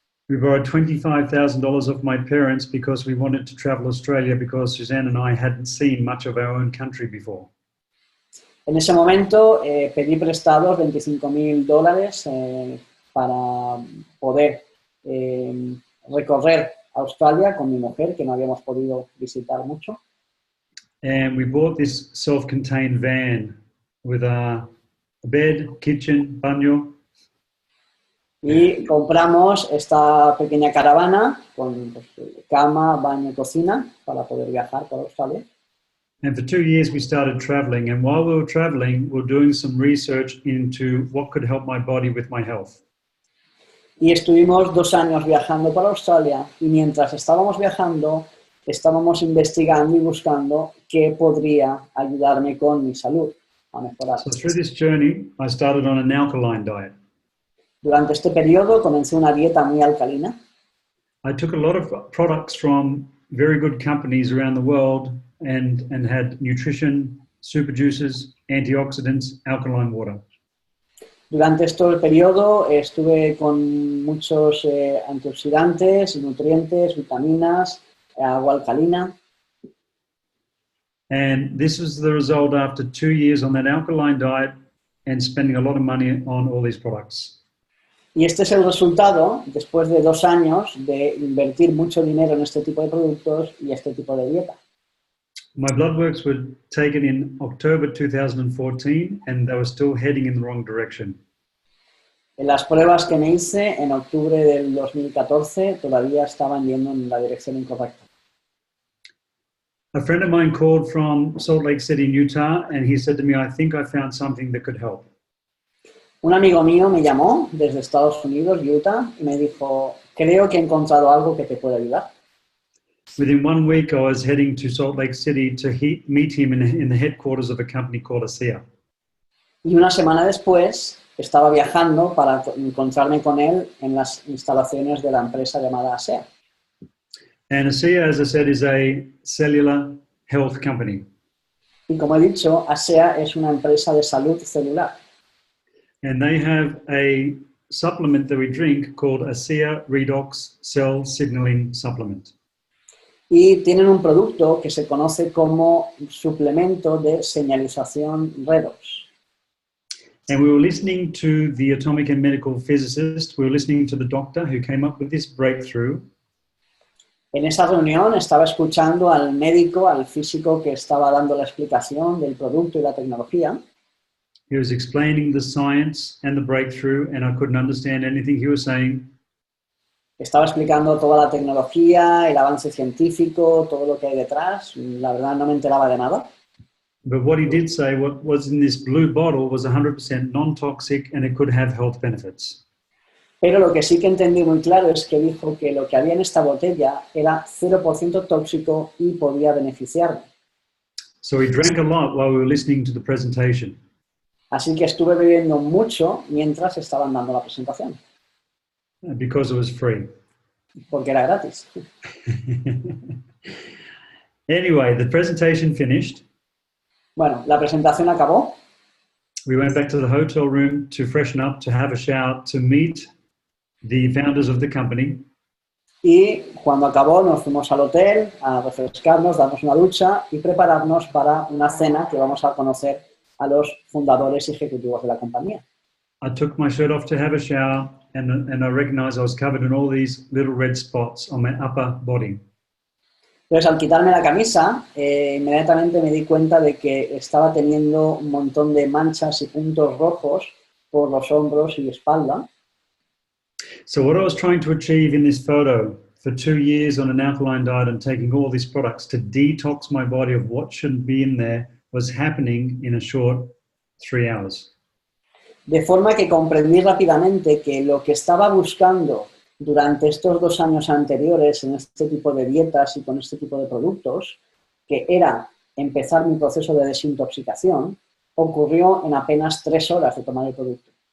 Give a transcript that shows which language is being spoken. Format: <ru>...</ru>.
<en>We borrowed $25,000 off my parents because we wanted to travel Australia because Suzanne and I hadn't seen much of our own country before.</en> <es>En ese momento pedí prestados $25,000 para poder recorrer Australia con mi mujer, que no habíamos podido visitar mucho.</es> <en>And we bought this self-contained van with a bed, kitchen, baño.</en> <es>Y compramos esta pequeña caravana con pues, cama, baño y cocina para poder viajar por Australia.</es> <en>And for 2 years we started traveling, and while we were traveling, we were doing some research into what could help my body with my health.</en> <es>Y estuvimos 2 años viajando por Australia y mientras estábamos viajando, estábamos investigando y buscando qué podría ayudarme con mi salud a mejorar.</es> <en>So through this journey, I started on an alkaline diet.</en> <es>Durante este periodo comencé una dieta muy alcalina.</es> <en>I took a lot of products from very good companies around the world and had nutrition, super juices, antioxidants, alkaline water.</en> <es>Durante este periodo estuve con muchos antioxidantes, nutrientes, vitaminas, agua alcalina.</es> <en>And this was the result after 2 years on that alkaline diet and spending a lot of money on all these products.</en> <es>Y este es el resultado, después de 2 años de invertir mucho dinero en este tipo de productos y este tipo de dieta.</es> <en>My blood works were taken in October 2014 and they were still heading in the wrong direction.</en> <es>En las pruebas que me hice en octubre del 2014 todavía estaban yendo en la dirección incorrecta.</es> <en>A friend of mine called from Salt Lake City, Utah, and he said to me, I think I found something that could help.</en> <es>Un amigo mío me llamó desde Estados Unidos, Utah, y me dijo, creo que he encontrado algo que te puede ayudar.</es> <en>Within 1 week, I was heading to Salt Lake City to meet him in the headquarters of a company called ASEA.</en> <es>Y una semana después estaba viajando para encontrarme con él en las instalaciones de la empresa llamada ASEA.</es> <en>And ASEA, as I said, is a cellular health company.</en> <es>Y como he dicho, ASEA es una empresa de salud celular.</es> <en>And they have a supplement that we drink called ASEA Redox Cell Signaling Supplement.</en> <es>Y tienen un producto que se conoce como suplemento de señalización Redox.</es> <en>And we were listening to the atomic and medical physicist. We were listening to the doctor who came up with this breakthrough.</en> <es>En esa reunión estaba escuchando al médico, al físico que estaba dando la explicación del producto y la tecnología.</es> <en>He was explaining the science and the breakthrough, and I couldn't understand anything he was saying.</en> <es>Estaba explicando toda la tecnología, el avance científico, todo lo que hay detrás. La verdad no me enteraba de nada.</es> <en>But what he did say, what was in this blue bottle was 100% non-toxic and it could have health benefits.</en> <es>Pero lo que sí que entendí muy claro es que dijo que lo que había en esta botella era 0% tóxico y podía beneficiarme.</es> <en>So we drank a lot while we were listening to the presentation.</en> <es>Así que estuve bebiendo mucho mientras estaban dando la presentación.</es> <en>Because it was free.</en> <es>Porque era gratis.</es> <en>Anyway, the presentation finished.</en> <es>Bueno, la presentación acabó.</es> <en>We went back to the hotel room to freshen up, to have a shower, to meet the founders of the company.</en> <es>Y cuando acabó nos fuimos al hotel a refrescarnos, darnos una ducha y prepararnos para una cena que vamos a conocer a los fundadores y ejecutivos de la compañía.</es> <en>I took my shirt off to have a shower and I recognized I was covered in all these little red spots on my upper body.</en> <es>Entonces, al quitarme la camisa, inmediatamente me di cuenta de que estaba teniendo un montón de manchas y puntos rojos por los hombros y espalda.</es> <en>So what I was trying to achieve in this photo for 2 years on an alkaline diet and taking all these products to detox my body of what shouldn't be in there was happening in a short 3 hours.</en> <es>De forma que comprendí rápidamente que lo que estaba buscando durante estos 2 años anteriores en este tipo de dietas y con este tipo de productos, que era empezar mi proceso de desintoxicación, ocurrió en apenas 3 horas de tomar el producto.</es>